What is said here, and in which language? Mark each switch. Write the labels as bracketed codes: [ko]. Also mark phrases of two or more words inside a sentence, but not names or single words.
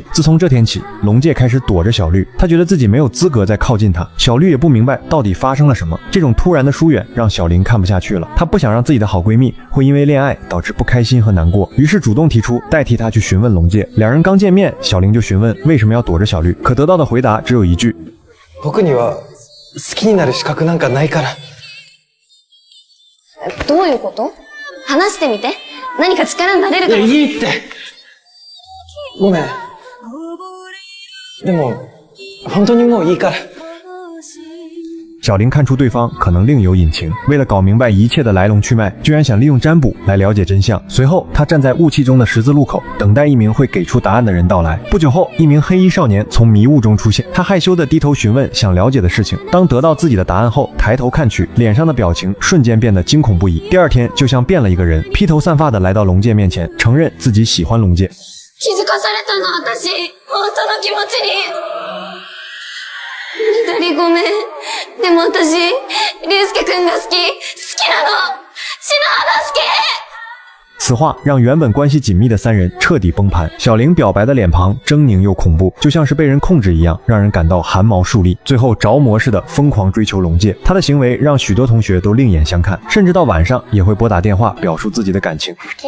[zh] 自从这天起，龙介开始躲着小绿，他觉得自己没有资格再靠近她。小绿也不明白到底发生了什么，这种突然的疏远让小玲看不下去了，她不想让自己的好闺蜜会因为恋爱导致不开心和难过，于是主动提出代替她去询问龙介。2人刚见面，小玲就询问为什么要躲着小绿，可得到的回答只有一句： [ja] 僕には好きになる資格なんかないから。どういうこと？話してみて。何か力になれるかも。いいって。ごめん。でも本当にもういいから。 [zh] 小玲看出对方可能另有隐情，为了搞明白一切的来龙去脉，居然想利用占卜来了解真相。随后，她站在雾气中的十字路口，等待一名会给出答案的人到来。不久后，一名黑衣少年从迷雾中出现，他害羞地低头询问想了解的事情。当得到自己的答案后，抬头看去，脸上的表情瞬間变得惊恐不已。第二天，就像变了一个人，披头散发地来到龙介面前，承认自己喜欢龙介。 [ja] 気づかされたの私、本当の気持ちに。緑ごめん。でも私、竜介くんが好きなの。篠原助。 [zh] 此话让原本关系紧密的3人彻底崩盘。小玲表白的脸庞狰狞又恐怖，就像是被人控制一样，让人感到汗毛竖立。最后着魔似的疯狂追求龙介，他的行为让许多同学都另眼相看，甚至到晚上也会拨打电话表述自己的感情。